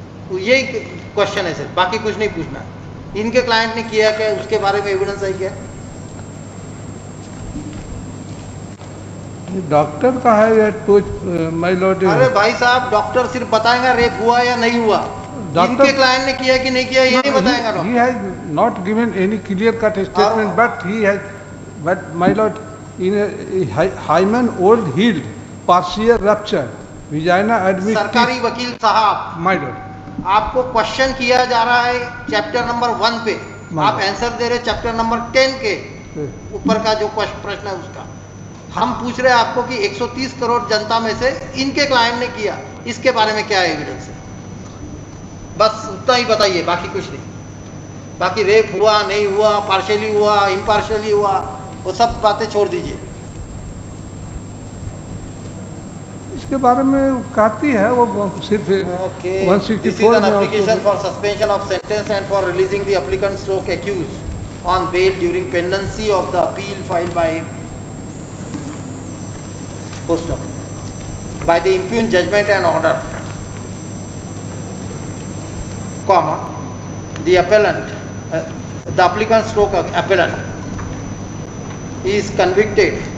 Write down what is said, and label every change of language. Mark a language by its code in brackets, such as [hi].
[hi] तो यही क्वेश्चन है सिर्फ, बाकी कुछ नहीं पूछना। इनके क्लाइंट ने किया क्या, उसके बारे में एविडेंस है क्या? डॉक्टर का है तो [en] my lord [hi] अरे भाई साहब, डॉक्टर सिर्फ बताएगा रेप हुआ या नहीं हुआ, इनके क्लाइंट ने किया कि नहीं किया ये नहीं बताएगा [en] he [hi] doctor. [en] has not given any clear cut statement but he has but my lord in a hymen old healed partial rupture vagina admitted [hi] सरकारी वकील साहब, [en] my lord [hi] आपको क्वेश्चन किया जा रहा है चैप्टर नंबर 1 पे, आप आंसर दे रहे चैप्टर नंबर 10 के ऊपर का जो प्रश्न है उसका। हम पूछ रहे हैं आपको कि 130 करोड़ जनता में से इनके क्लाइंट ने किया, इसके बारे में क्या एविडेंस है? बस उतना ही बताइए, बाकी कुछ नहीं। बाकी रेप हुआ नहीं हुआ, पार्शियली हुआ, इम्पार्शियली हुआ, वो सब बातें छोड़ दीजिए। इसके बारे में कहती है वो सिर्फ [en] Okay. 164 This is an [hi] में [en] application for suspension of sentence and for releasing the applicant stroke accused on bail during pendency of the appeal filed by post by the impugned judgment and order, comma, the appellant, the applicant stroke appellant is convicted